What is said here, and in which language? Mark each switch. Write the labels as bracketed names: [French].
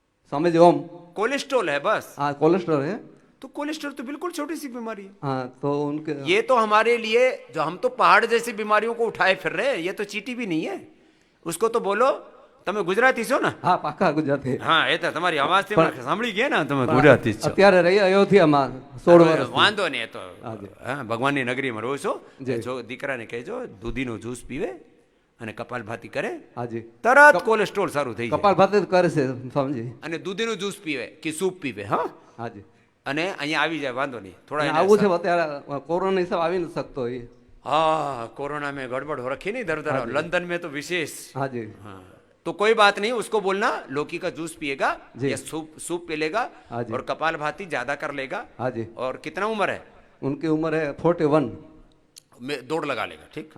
[Hindi] स्वामी जी ओम। Cholesterol है बस। हाँ कोलेस्ट्रॉल है। तो कोलेस्ट्रॉल तो बिल्कुल छोटी सी बीमारी है। हाँ तो उनके ये तो हमारे लिए, जो हम तो पहाड़ जैसी बीमारियों को उठाए फिर रहे हैं, ये तो चीटी भी नहीं है। उसको तो बोलो, [Gujarati] તમે ગુજરાતી છો ને? હા પાકા ગુજરાતી। હા એ તો તમારી અવાજ થી મને સાંભળી ગયા ને, તમે ગુજરાતી છો। અત્યારે રહી અયોધ્યામાં 16 વર્ષ। વાંધો નહીં, એ તો હા ભગવાનની નગરીમાં રહો છો। જો દીકરાને કહેજો દૂધીનો જ્યુસ પીવે અને કપાલભાતિ કરે, હાજી તરત કોલેસ્ટ્રોલ સારું થઈ જાય। કપાલભાતિ કરે છે સ્વામીજી, અને દૂધીનો જ્યુસ પીવે કે સૂપ પીવે, હા હાજી, અને અહીંયા આવી જાય, વાંધો નહીં। થોડા આવું છે અત્યારે કોરોના હિસાબ આવી નથી શકતો એ। [Hindi] हाँ कोरोना में गड़बड़ हो रखी नहीं इधर उधर, लंदन में तो विशेष। हाँ जी हाँ तो कोई बात नहीं, उसको बोलना लौकी का जूस पिएगा या सूप पी लेगा और कपाल भाती ज्यादा कर लेगा। हाँ जी। और कितना उम्र है उनकी? उम्र है 41 में दौड़ लगा लेगा, ठीक।